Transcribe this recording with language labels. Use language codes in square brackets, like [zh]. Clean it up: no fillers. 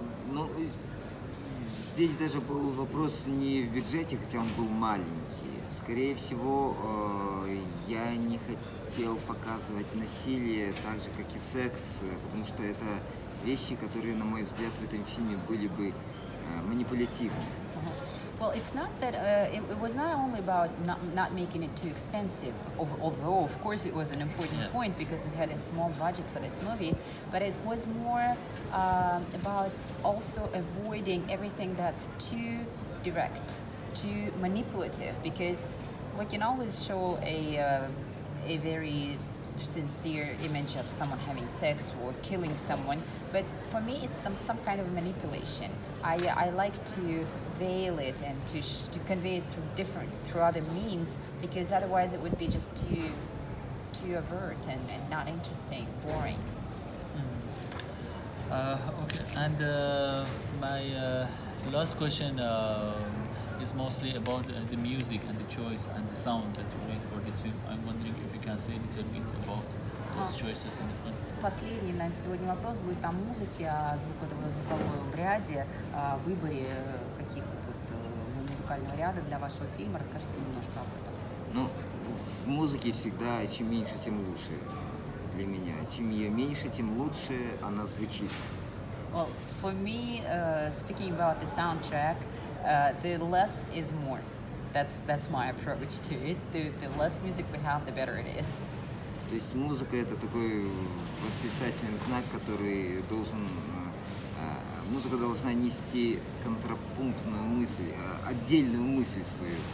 [ru] Ну, здесь даже был вопрос не в бюджете, хотя он был маленький. Скорее всего, я не хотел показывать насилие так же, как и секс, потому что это вещи, которые, на мой взгляд, в этом фильме были бы манипулятивны. [en] Well, it's not that it was not only about not making it too expensive, although of course it was an important Yeah. point because we had a small budget for this movie, but it was more about also avoiding everything that's too direct, too manipulative, because we can always show a very sincere image of someone having sex or killing someone, but for me it's some kind of manipulation. I like to veil it and to convey it through other means, because otherwise it would be just too overt and not interesting, boring. Okay, and my last question is mostly about the music and the choice and the sound that you made for this film. I'm wondering if you can say a little bit about those choices in the film. [ru] Последний на сегодня вопрос будет о музыке, о звуковой ряде, о выборе каких-то тут музыкального ряда для вашего фильма. Расскажите немножко об этом. Ну, в музыке всегда чем меньше, тем лучше для меня. Чем ее меньше, тем лучше она звучит. [en] Well, for me, speaking about the soundtrack, the less is more. That's my approach to it. The less music we have, the better it is. [ru] То есть музыка это такой восклицательный знак, который должен... Музыка должна нести контрапунктную мысль, отдельную мысль свою.